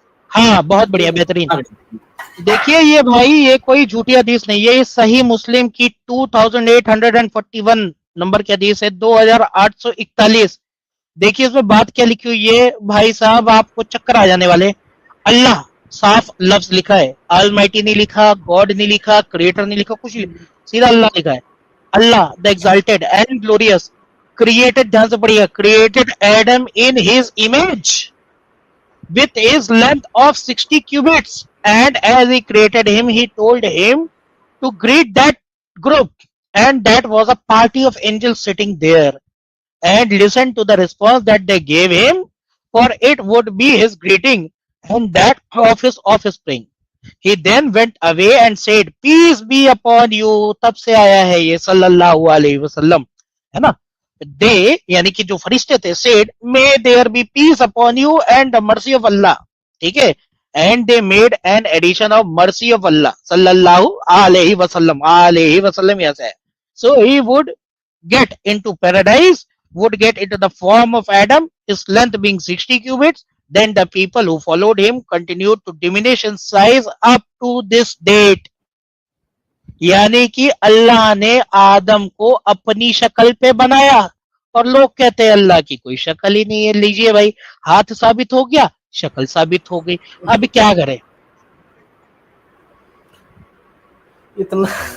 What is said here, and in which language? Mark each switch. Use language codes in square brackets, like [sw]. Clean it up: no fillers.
[hi] हाँ, बहुत बढ़िया, बेहतरीन। देखिए ये भाई, ये कोई झूठी हदीस नहीं है, ये सही मुस्लिम की 2841 नंबर की हदीस है, 2841। देखिए इसमें बात क्या लिखी हुई है भाई साहब, आपको चक्कर आ जाने वाले। अल्लाह साफ लफ्ज लिखा है, ऑलमाइटी नहीं लिखा, गॉड नहीं लिखा, क्रिएटर नहीं लिखा, कुछ नहीं, सीधा अल्लाह लिखा है। [en] Allah the exalted and glorious created, [hi] ध्यान से पढ़िएगा, [en] Created Adam in his image with his length of 60 cubits, and as he created him, he told him to greet that group, and that was a party of angels sitting there, and listen to the response that they gave him, for it would be his greeting and that of his offspring. He then went away and said, peace be upon you. [hi] तब से आया है ये सल्लल्लाहु अलैहि वसल्लम, है ना? [en] they [hi] यानी कि जो फरिश्ते थे, [en] said may there be peace upon you and the mercy of Allah, [hi] ठीक है, [en] And they made an addition of mercy of Allah सल्लल्लाहु अलैहि वसल्लम ऐसा है, so he would get into paradise, would get into the form of Adam, his length being 60 cubits. Then the people who followed him continued to diminish in size up to this date. [hi] यानी कि अल्लाह ने आदम को अपनी शक्ल पे बनाया, और लोग कहते हैं अल्लाह की कोई शक्ल ही नहीं है। लीजिए भाई, हाथ साबित हो गया, शक्ल साबित हो गई, अब क्या करें? इतना